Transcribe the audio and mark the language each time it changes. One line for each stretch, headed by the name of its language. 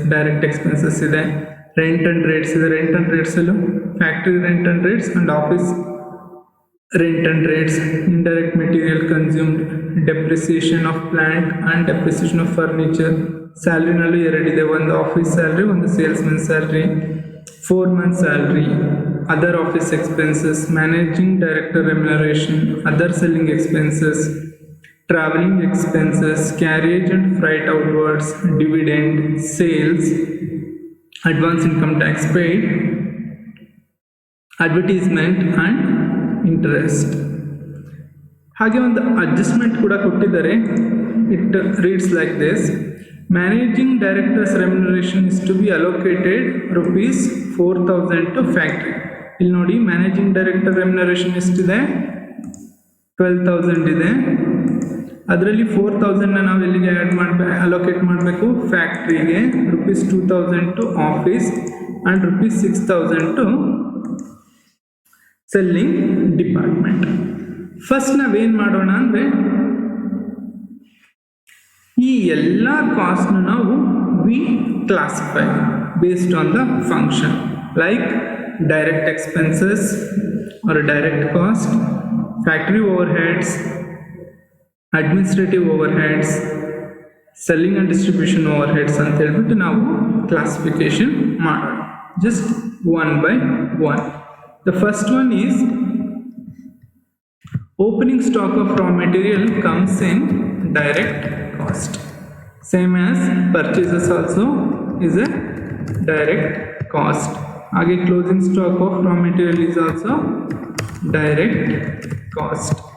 English: Direct expenses ಇದೆ, rent and rates ಇದೆ. Rent and ರೇಟ್ಸಲ್ಲೂ factory rent and rates and office rent and rates. Indirect material consumed, depreciation of plant and depreciation of furniture.
Kannada: Salary nallu ಎರಡಿದೆ, ಒಂದು office salary, ಒಂದು salesman salary.
English: 4 months salary. Other office expenses, managing director remuneration, other selling expenses, traveling expenses, carriage and freight outwards, dividend, sales, advance income tax paid, advertisement and interest.
Kannada: ಹಾಗೆ ಒಂದು adjustment ಕೂಡ ಕೊಟ್ಟಿದ್ದಾರೆ.
English: It reads like this: managing directors remuneration is to be allocated ₹4,000 to factory.
Kannada: ಇಲ್ಲಿ ನೋಡಿ, managing director remuneration ಎಷ್ಟಿದೆ? 12,000 ಇದೆ. ಅದರಲ್ಲಿ 4,000ನ ನಾವು ಎಲ್ಲಿಗೆ ಅಲೋಕೇಟ್ ಮಾಡಬೇಕು? ಫ್ಯಾಕ್ಟ್ರಿಗೆ.
English: ₹2,000 to office and ₹6,000 to selling department.
Kannada: First ನಾವೇನು ಮಾಡೋಣ ಅಂದರೆ, ಈ ಎಲ್ಲ ಕಾಸ್ಟ್ನ ನಾವು
English: we classify based on the function,
Kannada: like direct expenses R direct cost, factory over heads, administrative over heads, selling and distribution over heads ಅಂತ ಹೇಳ್ಬಿಟ್ಟು ನಾವು ಕ್ಲಾಸಿಫಿಕೇಶನ್ ಮಾಡೋಣ, just one by one.
English: The first one is opening stock of raw material comes in direct cost. Same as purchases also is a direct cost. Again, closing stock of raw material is also direct cost.